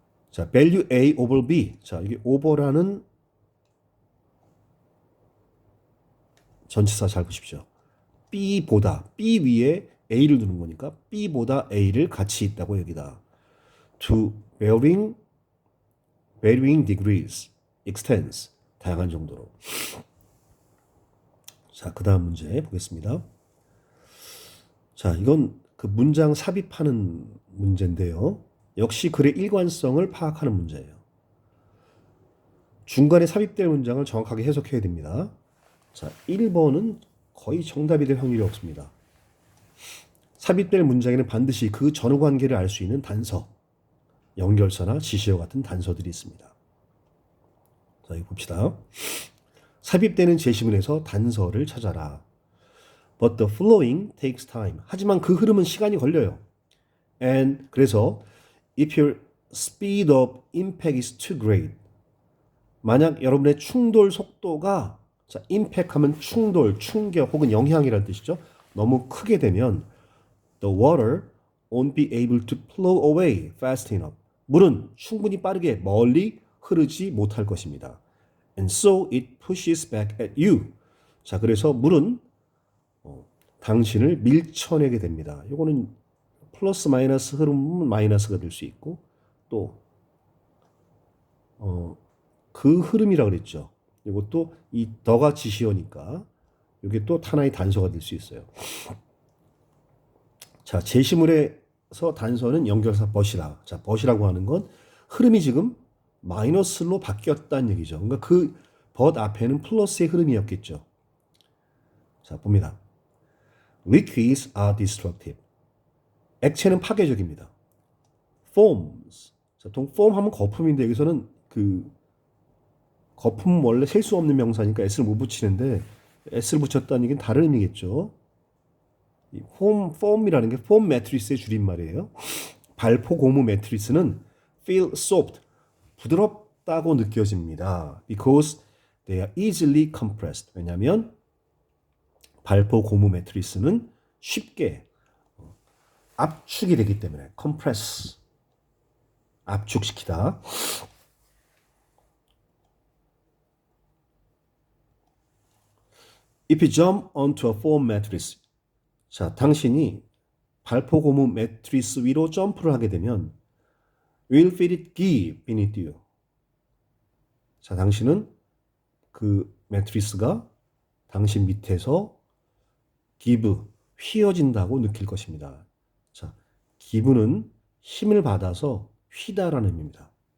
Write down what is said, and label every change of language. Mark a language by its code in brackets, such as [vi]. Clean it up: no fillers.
[en] 자, value A over B. [ko] 자, 이게 over라는 전치사 잘 보십시오. B보다, B 위에 A를 두는 거니까 B보다 A를 가치 있다고 여기다. [en] To varying degrees, extents, [ko] 다양한 정도로. 자, 그 다음 문제 보겠습니다. 자, 이건 그 문장 삽입하는 문제인데요. 역시 글의 일관성을 파악하는 문제예요. 중간에 삽입될 문장을 정확하게 해석해야 됩니다. 자, 1번은 거의 정답이 될 확률이 없습니다. 삽입될 문장에는 반드시 그 전후 관계를 알 수 있는 단서, 연결사나 지시어 같은 단서들이 있습니다. 자, 이거 봅시다. 삽입되는 제시문에서 단서를 찾아라. [en] But the flowing takes time. [ko] 하지만 그 흐름은 시간이 걸려요. [en] And [ko] 그래서 [en] if your speed of impact is too great. [ko] 만약 여러분의 충돌 속도가, 자, impact하면 충돌, 충격 혹은 영향이라는 뜻이죠. 너무 크게 되면 [en] the water won't be able to flow away fast enough. [ko] 물은 충분히 빠르게 멀리 흐르지 못할 것입니다. [en] And so it pushes back at you. [ko] 자, 그래서 물은 당신을 밀쳐내게 됩니다. 이거는 플러스 마이너스 흐름은 마이너스가 될 수 있고 또 그 흐름이라고 그랬죠. 이것도 이 더가 지시어니까 이게 또 하나의 단서가 될 수 있어요. 자, 제시물에서 단서는 연결사 but이다. 자, but이라고 하는 건 흐름이 지금 마이너스로 바뀌었다는 얘기죠. 그러니까 그 but 앞에는 플러스의 흐름이었겠죠. 자, 봅니다. [en] Liquids are destructive. [ko] 액체는 파괴적입니다. Foams. 자, foam 하면 거품인데 여기서는 그 거품 원래 셀 수 없는 명사니까 s를 못 붙이는데 s를 붙였다는 얘기는 다른 의미겠죠. 이 foam이라는 게 foam 매트리스의 줄임말이에요. 발포 고무 매트리스는 [en] feel soft, [ko] 부드럽다고 느껴집니다. [en] Because they are easily compressed. [ko] 왜냐하면 발포 고무 매트리스는 쉽게 압축이 되기 때문에 compress, 압축시키다. [en] If you jump onto a foam mattress, [ko] 자, 당신이 발포 고무 매트리스 위로 점프를 하게 되면 [en] will feel it give beneath you. [ko] 자, 당신은 그 매트리스가 당신 밑에서 give, 휘어진다고 느낄 것입니다. 자, give는 힘을 받아서 휘다라는 의미입니다.